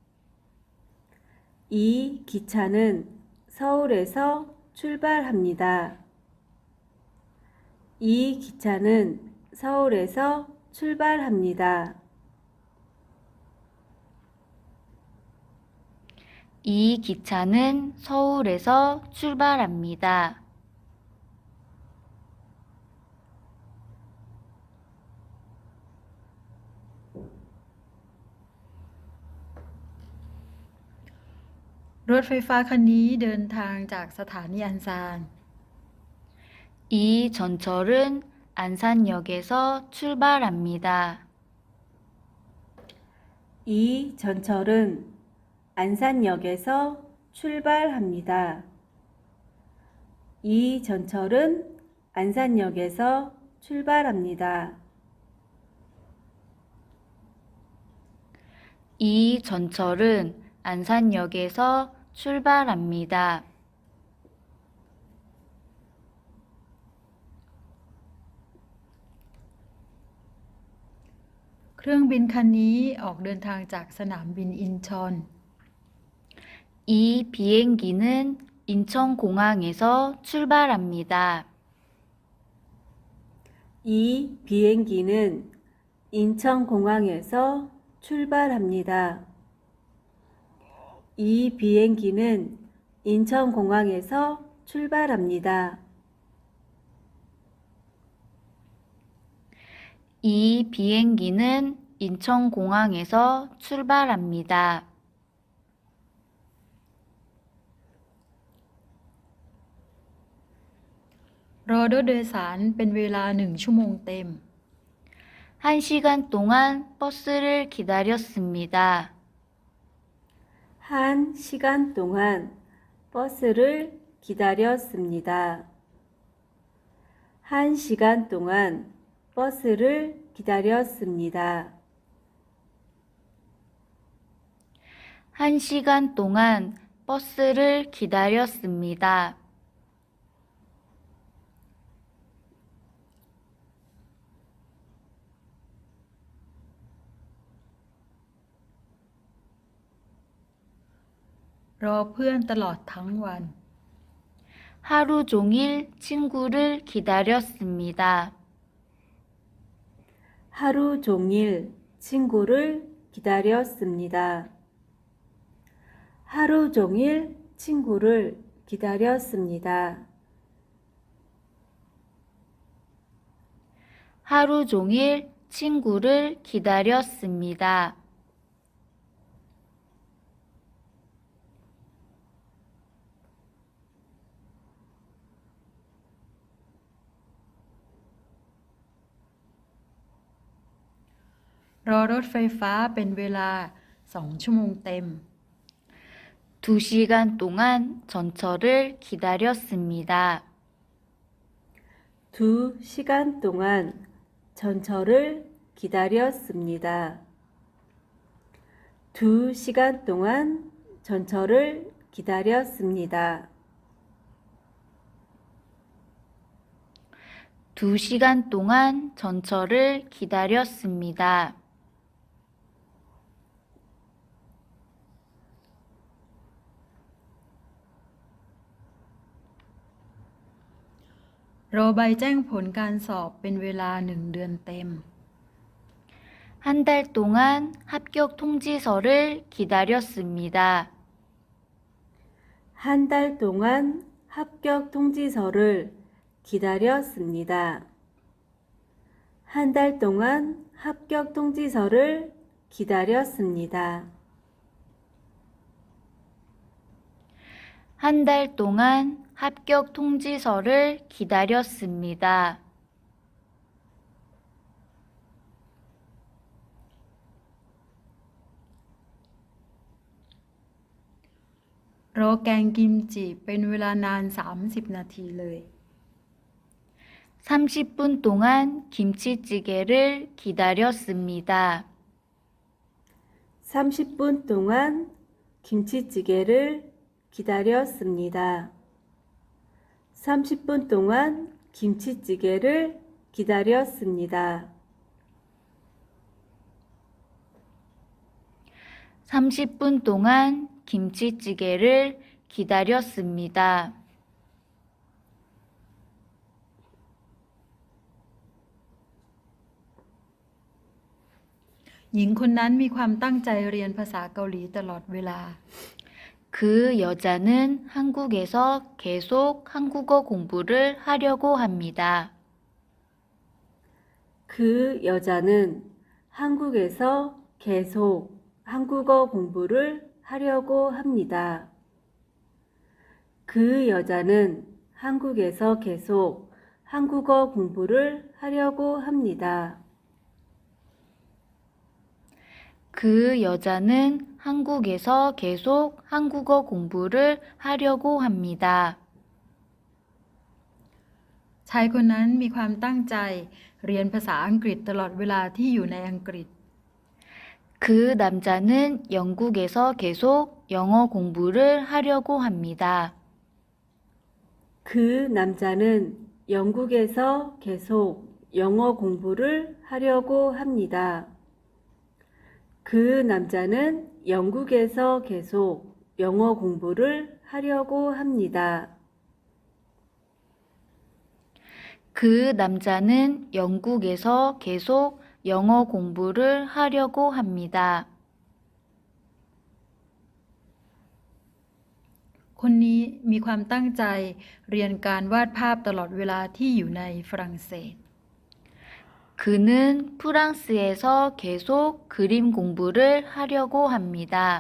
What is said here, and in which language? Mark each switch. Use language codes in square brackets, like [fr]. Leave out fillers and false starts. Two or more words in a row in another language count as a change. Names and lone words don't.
[ko] 이 기차는 서울에서 출발합니다. 이 기차는 서울에서 출발합니다. 이 기차는 서울에서 출발합니다. [th] รถไฟฟ้าคันนี้เดินทางจากสถานีอันซาน [ko] 이 전철은 안산역에서 출발합니다. 이 전철은 안산역에서 출발합니다. 이 전철은 안산역에서 출발합니다. 이 전철은 안산역에서 출발합니다. [th] เครื่องบินคันนี้ออกเดินทางจากสนามบินอินชอน [ko] 이 비행기는 인천공항에서 출발합니다. 이 비행기는 인천공항에서 출발합니다. 이 비행기는 인천공항에서 출발합니다. 이 비행기는 인천공항에서 출발합니다. [th] รอรถโดยสารเป็นเวลา1 ชั่วโมงเต็ม [ko] 1시간 동안 버스를 기다렸습니다. 1시간 동안 버스를 기다렸습니다. 1시간 동안 버스를 기다렸습니다. 1시간 동안 버스를 기다렸습니다. [th] รอเพื่อนตลอดทั้งวัน [ko] 하루 종일 친구를 기다렸습니다. 하루 종일 친구를 기다렸습니다. 하루 종일 친구를 기다렸습니다. 하루 종일 친구를 기다렸습니다. [th] รอรถไฟฟ้าเป็นเวลา2 ชั่วโมงเต็ม [ko] 2시간 동안 전철을 기다렸습니다. 2시간 동안 전철을 기다렸습니다. 2시간 동안 전철을 기다렸습니다. 2시간 동안 전철을 기다렸습니다. [th] รอใบแจ้งผลการสอบเป็นเวลา1 เดือนเต็ม [ko] 한 달 동안 합격 통지서를 기다렸습니다. 한 달 동안 합격 통지서를 기다렸습니다. 한 달 동안 합격 통지서를 기다렸습니다. 한 달 동안 합격 통지서를 기다렸습니다. [th] รอแกงกิมจิเป็นเวลานาน30 นาทีเลย [ko] 30분 동안 김치찌개를 기다렸습니다. 30분 동안 김치찌개를 기다렸습니다. 30분 동안 김치찌개를 기다렸습니다. 30분 동안 김치찌개를 기다렸습니다. [th] หญิงคนนั้นมีความตั้งใจเรียนภาษาเกาหลีตลอดเวลา [ko] 그 여자는 한국에서 계속 한국어 공부를 하려고 합니다. 그 여자는 한국에서 계속 한국어 공부를 하려고 합니다. 그 여자는 한국에서 계속 한국어 공부를 하려고 합니다. 그 여자는 한국에서 계속 한국어 공부를 하려고 합니다. [th] ชายคนนั้นมีความตั้งใจเรียนภาษาอังกฤษตลอดเวลาที่อยู่ในอังกฤษ [ko] 그 남자는 영국에서 계속 영어 공부를 하려고 합니다. 그 남자는 영국에서 계속 영어 공부를 하려고 합니다. 그 남자는 영국에서 계속 영어 공부를 하려고 합니다. 그 남자는 영국에서 계속 영어 공부를 하려고 합니다. [th] คนนี้มีความตั้งใจเรียนการวาดภาพตลอดเวลาที่อยู่ในฝรั่งเศส [ko] 그는 프랑스에서 계속 그림 공부를 하려고 합니다.